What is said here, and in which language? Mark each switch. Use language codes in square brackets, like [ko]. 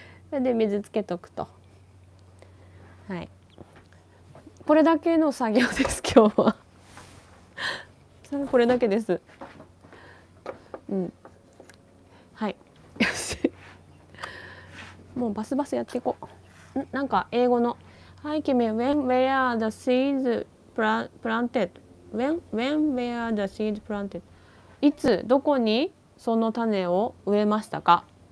[ja] それで水つけとくと、はい。これだけの作業です今日は。これだけです。うん。はい。よし。もうバスバスやっていこう。なんか英語の [en] 「Hi Kimi, when were the seeds planted? When were the seeds planted?」 [ja] いつどこにその種を植えましたか。